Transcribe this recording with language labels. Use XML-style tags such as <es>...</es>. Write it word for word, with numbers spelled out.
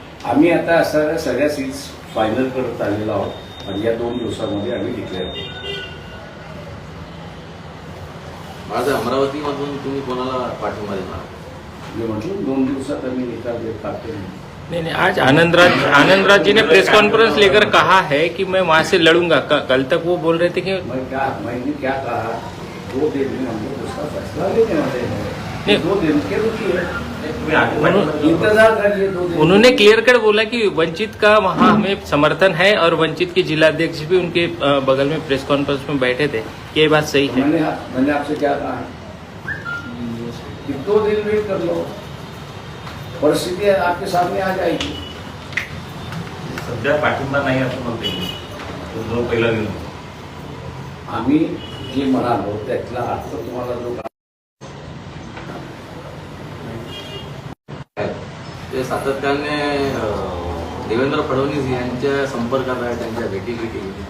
<mr>आम्ही आता असणाऱ्या सगळ्या सीट्स फायनल करत आलेलो आहोत आणि या दोन दिवसामध्ये आम्ही डिक्लेअर करू. माझं अमरावतीमधून तुम्ही कोणाला पाठिंबा देणार? मी म्हटलं दोन दिवसात आम्ही निकाल देत काढतो.</mr> <hi>नहीं नहीं, आज आनंदराज आनंदराज जी ने प्रेस कॉन्फ्रेंस लेकर कहा है कि मैं वहाँ से लड़ूंगा। क- कल तक वो बोल रहे थे कि मैं क्या मैंने क्या कहा, दो दिन में हम लोग उसका फैसला लेने वाले हैं. नहीं। दो दिन के रुकिए,</hi> <mr>नाही, तुम्ही आठवण</mr> <hi>इंतजार करिए दो दिन. उन्होंने क्लियर कट बोला कि वंचित का वहाँ हमें समर्थन है और वंचित के जिलाध्यक्ष भी उनके अ, बगल में प्रेस कॉन्फ्रेंस में बैठे थे। ये बात सही है। मैंने मैंने आपसे क्या कहा है कि दो दिन वेट कर लो, परिस्थिति आपके सामने आ जाएगी.</hi> <mr>सध्या पाठिंबा नाही असं म्हणते मी. तो जो पहिला निर्णय आम्ही जे म्हणालो त्यातला अर्थ तुम्हाला जो का- ते सातत्याने अं, देवेंद्र फडणवीस यांच्या संपर्कात आहे, त्यांच्या भेटी भेटी</mr>